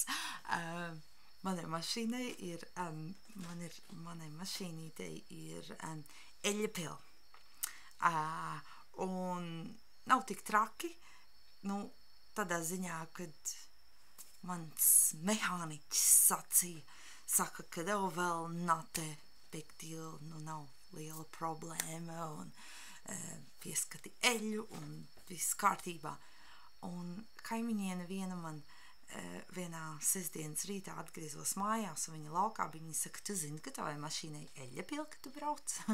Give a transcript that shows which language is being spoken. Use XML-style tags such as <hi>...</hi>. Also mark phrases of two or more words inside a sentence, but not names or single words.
<lv>Manai mašīnītei ir eļļapila. Un nav tik traki, tādā ziņā, kad mans mehāniķis saka, ka vēl</lv> <en>not a big deal,</en> <lv>nav liela problēma, un pieskati eļu, un viss kārtībā. Un kaimiņiene viena man vienā sestdienas rītā atgriezos mājās, un viņa laukā bija, viņa saka, tu zini, ka tavai mašīnai eļļapila, ka tu brauc?</lv>